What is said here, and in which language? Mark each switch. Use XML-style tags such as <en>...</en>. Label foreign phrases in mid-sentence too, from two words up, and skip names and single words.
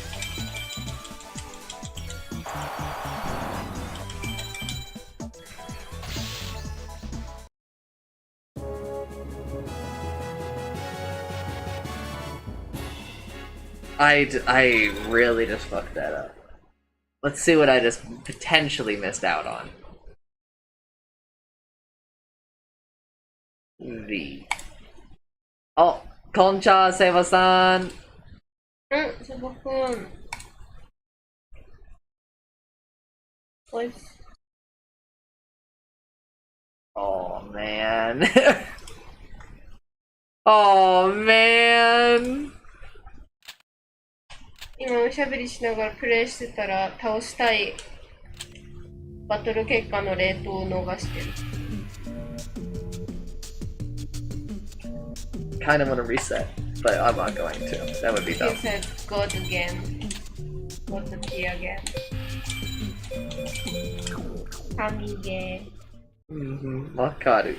<en>I really just fucked that up. Let's see what I just potentially missed out on. Oh, Concha, Seba-san! Seba-kun. Oh, man. Oh, man!</en> <ja>今おしゃべりしながらプレイしてたら倒したいバトル結果のレートを逃してる。</ja> <en>Kind of want to reset, but I'm not going to. That would be dumb. You said go again. Go to key again. Kamige. Wakaru.</en>